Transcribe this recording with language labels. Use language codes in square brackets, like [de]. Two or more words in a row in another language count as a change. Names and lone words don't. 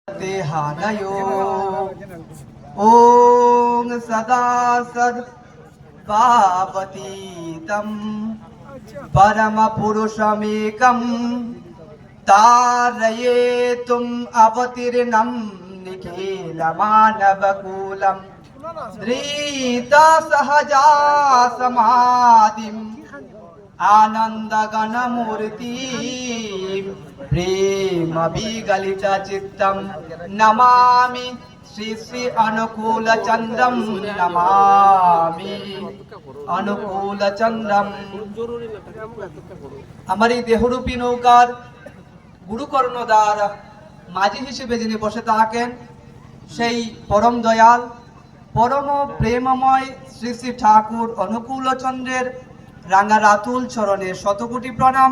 [sa] ते हानयो ओम सदा सद पावतीतं परम पुरुषमेकं तारयेतुम अवतीर्णं निखिल मानवकुलं धृता सहजा समाधिं आनंद गणमूर्ति प्रेम विगलित चित्तं नमामि श्री श्री अनुकूल चंद्रम नमामि अनुकूल चंद्रम। [bn] আমার এই দেহরূপী নৌকার গুরুকর্ণদার মাঝি হিসেবে যিনি বসে থাকেন সেই পরম দয়াল পরম প্রেমময় শ্রী শ্রী ঠাকুর অনুকূল চন্দ্রের রাঙা রাতুল চরণে শতকোটি প্রণাম।